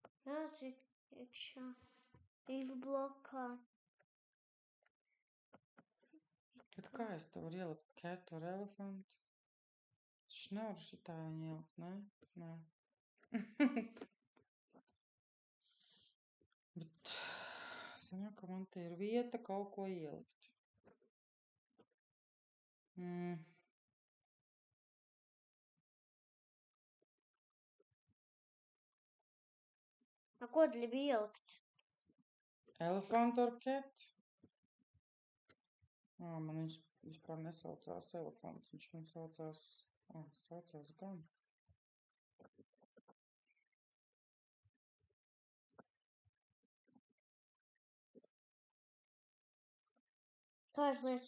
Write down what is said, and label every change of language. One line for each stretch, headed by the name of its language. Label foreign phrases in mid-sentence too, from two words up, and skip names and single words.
Latvian: Nāc iekšā. If blokā. Bet kā es to varu ielikt
English: cat or elephant?
Latvian: Taču nevaru šitā viņu ielikt, ne? Nē. Bet sanāk, ka man te ir vieta kaut ko ielikt. Ko gribi ielikt?
English: Elephant or cat?
Latvian: Man viņš vispār nesaucās elefants, viņš man saucās gan. Kādas lietas?